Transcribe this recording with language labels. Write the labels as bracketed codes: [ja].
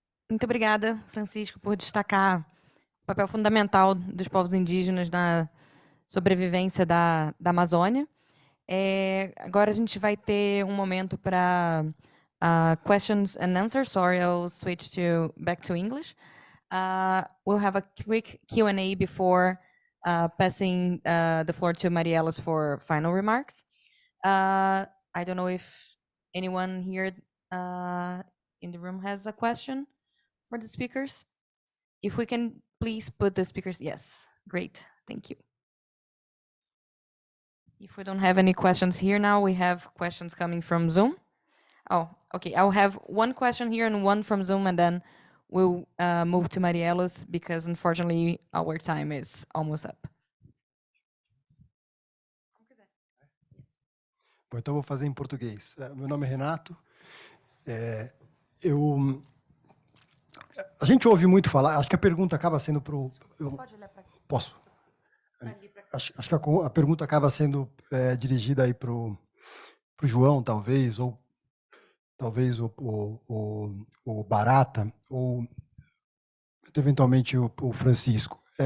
[pt] Muito obrigada, Francisco, por destacar o papel fundamental dos povos indígenas na sobrevivência da Amazônia. Agora a gente vai ter um momento para [en] questions and answers. Sorry, I'll switch back to English. We'll have a quick Q&A before passing the floor to Meirelles for final remarks. I don't know if anyone here in the room has a question for the speakers. If we can please put the speakers, yes, great, thank you. If we don't have any questions here now, we have questions coming from Zoom. Oh, okay, I'll have one question here and one from Zoom, and then we'll move to Meirelles, because unfortunately our time is almost up. [pt] Bom, então vou fazer em português. Meu nome é Renato. A gente ouve muito falar, acho que a pergunta acaba sendo para o... Pode olhar para aqui. Posso? Acho que a pergunta acaba sendo dirigida aí para o João, talvez, ou talvez o Barata, ou eventualmente o Francisco.